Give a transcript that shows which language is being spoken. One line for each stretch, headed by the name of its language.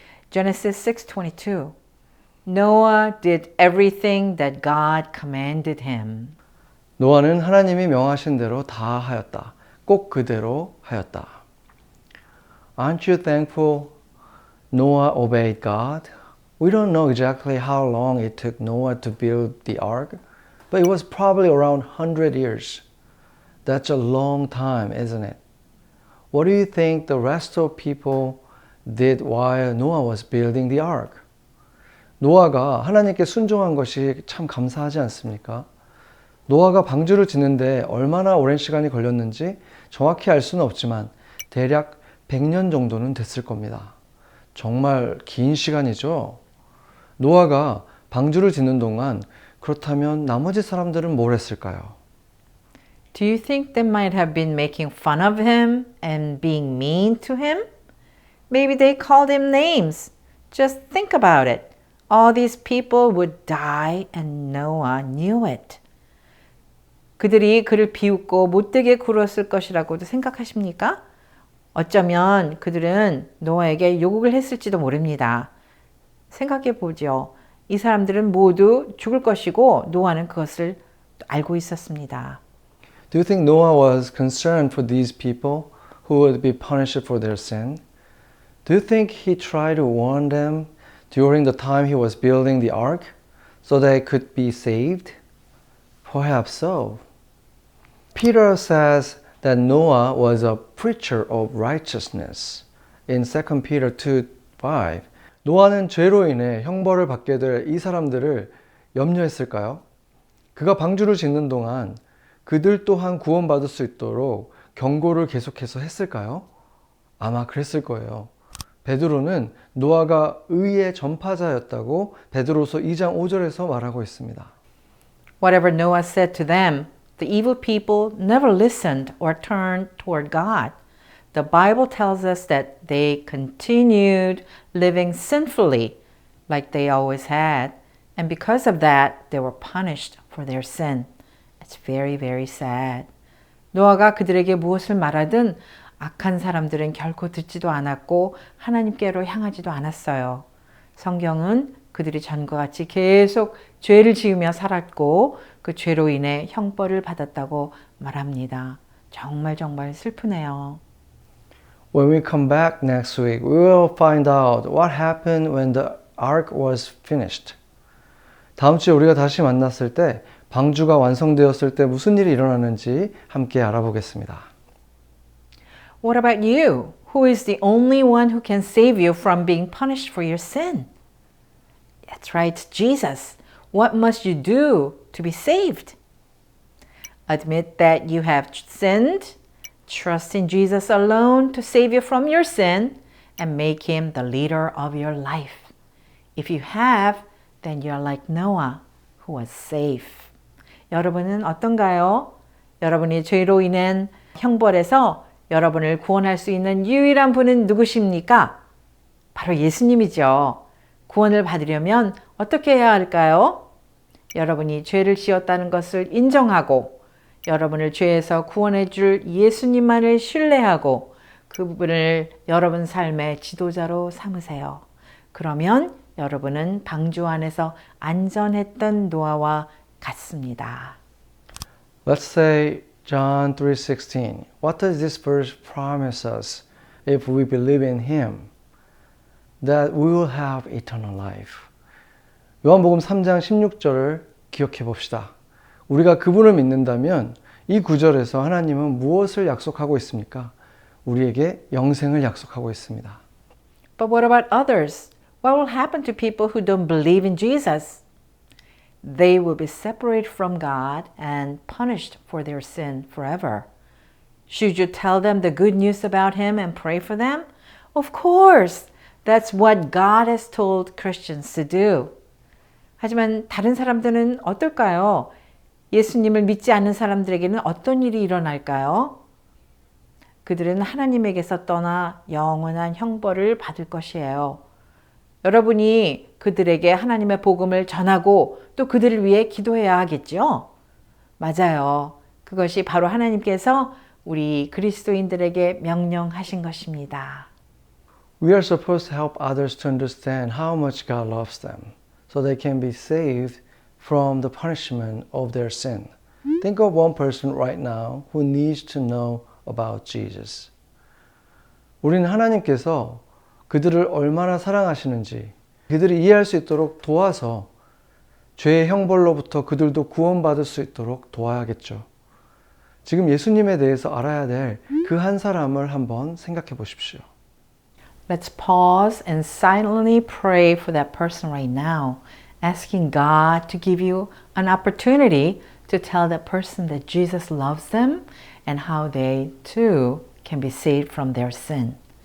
English: Genesis 6:22 Noah did everything that God commanded him.
Korean: 노아는 하나님이 명하신 대로 다 하였다. 꼭 그대로 하였다.
English: Aren't you thankful Noah obeyed God? We don't know exactly how long it took Noah to build the ark, but it was probably around 100 years. That's a long time, isn't it? What do you think the rest of people did while Noah was building the ark?
Korean: 노아가 하나님께 순종한 것이 참 감사하지 않습니까? 노아가 방주를 짓는데 얼마나 오랜 시간이 걸렸는지 정확히 알 수는 없지만 대략 100년 정도는 됐을 겁니다. 정말 긴 시간이죠. 노아가 방주를 짓는 동안 그렇다면 나머지 사람들은 뭘 했을까요?
English: Do you think they might have been making fun of him and being mean to him? Maybe they called him names. Just think about it. All these people would die and Noah knew it.
Korean: 그들이 그를 비웃고 못되게 굴었을 것이라고도 생각하십니까? 어쩌면 그들은 노아에게 욕을 했을지도 모릅니다. 생각해 보죠. 이 사람들은 모두 죽을 것이고 노아는 그것을 알고 있었습니다.
English: Do you think Noah was concerned for these people who would be punished for their sin? Do you think he tried to warn them during the time he was building the ark so they could be saved? Perhaps so. Peter says that Noah was a preacher of righteousness in 2 Peter 2:5.
Korean: 노아는 죄로 인해 형벌을 받게 될 이 사람들을 염려했을까요? 그가 방주를 짓는 동안 그들 또한 구원받을 수 있도록 경고를 계속해서 했을까요? 아마 그랬을 거예요. 베드로는 노아가 의의 전파자였다고 베드로서 2장 5절에서 말하고 있습니다.
English: Whatever Noah said to them, the evil people never listened or turned toward God. The Bible tells us that they continued living sinfully like they always had, and because of that, they were punished for their sin. It's very, very sad.
Korean: 노아가 그들에게 무엇을 말하든 악한 사람들은 결코 듣지도 않았고 하나님께로 향하지도 않았어요. 성경은 그들이 전과 같이 계속 죄를 지으며 살았고 그 죄로 인해 형벌을 받았다고 말합니다. 정말 정말 슬프네요.
English: When we come back next week, we will find out what happened when the ark was finished.
Korean: 다음 주에 우리가 다시 만났을 때 방주가 완성되었을 때 무슨 일이 일어나는지 함께 알아보겠습니다.
English: What about you? Who is the only one who can save you from being punished for your sin? That's right, Jesus. What must you do to be saved? Admit that you have sinned, trust in Jesus alone to save you from your sin, and make him the leader of your life. If you have, then you're like Noah, who was safe.
Korean: 여러분은 어떤가요? 여러분이 죄로 인한 형벌에서 여러분을 구원할 수 있는 유일한 분은 누구십니까? 바로 예수님이죠. 구원을 받으려면 어떻게 해야 할까요? 여러분이 죄를 지었다는 것을 인정하고 여러분을 죄에서 구원해 줄 예수님만을 신뢰하고 그분을 여러분 삶의 지도자로 삼으세요. 그러면 여러분은 방주 안에서 안전했던 노아와 같습니다.
English: Let's say John 3:16. What does this verse promise us if we believe in him? That we will have eternal life.
Korean: 요한복음 3장 16절을 기억해 봅시다. 우리가 그분을 믿는다면 이 구절에서 하나님은 무엇을 약속하고 있습니까? 우리에게 영생을 약속하고 있습니다.
English: But what about others? What will happen to people who don't believe in Jesus? They will be separated from God and punished for their sin forever. Should you tell them the good news about Him and pray for them? Of course! That's what God has told Christians to do.
Korean: 하지만 다른 사람들은 어떨까요? 예수님을 믿지 않는 사람들에게는 어떤 일이 일어날까요? 그들은 하나님에게서 떠나 영원한 형벌을 받을 것이에요. 여러분이 그들에게 하나님의 복음을 전하고 또 그들을 위해 기도해야 하겠죠? 맞아요. 그것이 바로 하나님께서 우리 그리스도인들에게 명령하신 것입니다.
English: We are supposed to help others to understand how much God loves them so they can be saved from the punishment of their sin. Think of one person right now who needs to know about Jesus.
Korean: 우리는 하나님께서 그들을 얼마나 사랑하시는지 그들이 이해할 수 있도록 도와서 죄의 형벌로부터 그들도 구원받을 수 있도록 도와야겠죠. 지금 예수님에 대해서 알아야 될 그 한 사람을 한번 생각해 보십시오.
English: Let's pause and silently pray for that person right now, asking God to give you an opportunity to tell that person that Jesus loves them and how they too can be saved from their sin.